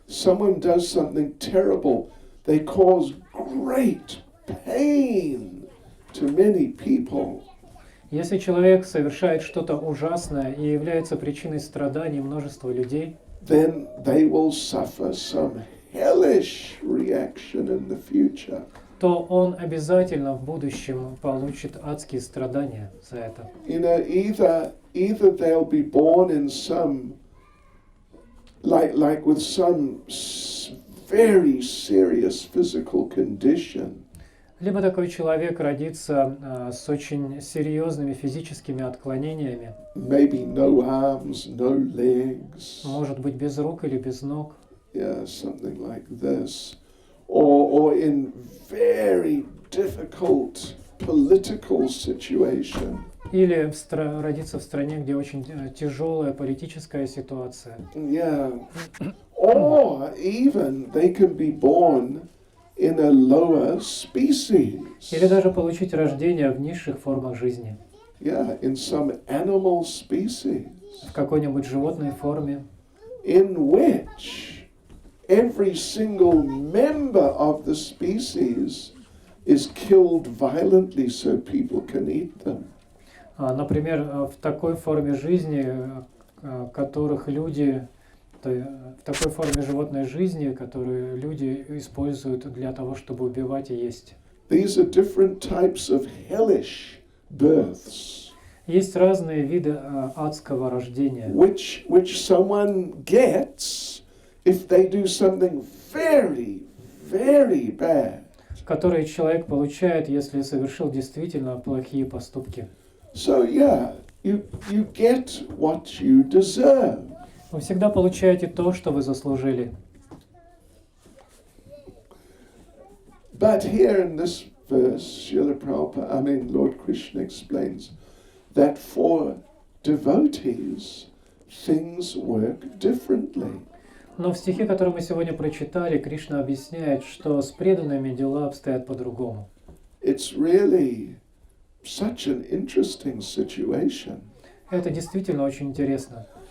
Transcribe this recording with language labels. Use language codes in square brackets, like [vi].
[en] Someone does something terrible. They cause great pain to many people. [ru] Если человек совершает что-то ужасное и является причиной страданий множества людей, [en] Then they will suffer some hellish reaction in the future. [ru] то он обязательно в будущем получит адские страдания за это. [en] You know, either they'll be born in some like with some very serious physical condition. [ru] Либо такой человек родится с очень серьезными физическими отклонениями, [en] Maybe no arms, no legs. [ru] может быть без рук или без ног, [en] Yeah, something like this. Or in very difficult political situation. [ru] или родиться в стране, где очень тяжелая политическая ситуация. [en] Yeah. Or even they can be born in a lower species. [ru] Или даже получить рождение в низших формах жизни, [en] Yeah, in some animal species. [ru] в какой-нибудь животной форме, [en] In which every single member of the species is killed violently so people can eat them. [ru] Например, в такой форме жизни, которых люди, в такой форме животной жизни, которую люди используют для того, чтобы убивать и есть. [en] These are different types of hellish births, [ru] Есть разные виды адского рождения, [en] which someone gets if they do something very, very bad. [ru] которые человек получает, если совершил действительно плохие поступки. [en] So yeah, you get what you deserve. [ru] Вы всегда получаете то, что вы заслужили. [en] But here in this verse, Lord Krishna explains that for devotees, things work differently. [ru] Но в стихе, который мы сегодня прочитали, Кришна объясняет, что с преданными дела обстоят по-другому. [en] It's really such an interesting situation. [ru] Это действительно очень интересно.